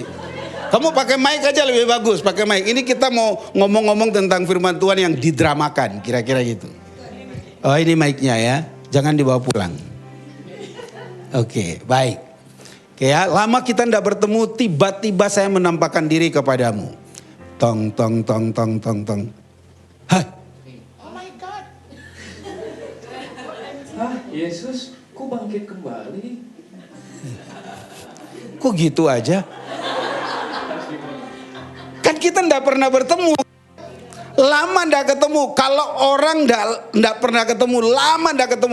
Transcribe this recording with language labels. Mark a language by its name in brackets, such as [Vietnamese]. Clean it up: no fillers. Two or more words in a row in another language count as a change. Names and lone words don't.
[Indonesian] Kamu pakai mic aja lebih bagus, pakai mic. Ini kita mau ngomong-ngomong tentang firman Tuhan yang didramakan, kira-kira gitu. Oh, ini mic-nya ya. Jangan dibawa pulang. Oke, baik. Oke ya, lama kita tidak bertemu, tiba-tiba saya menampakkan diri kepadamu. Tong, tong, tong, tong, tong, tong. Hah? [English] Oh my God. [Indonesian] Hah, Yesus, kok bangkit kembali? Kok gitu aja? Kan kita tidak pernah bertemu. Lama ndak ketemu. Kalau orang ndak pernah ketemu, lama ndak ketemu.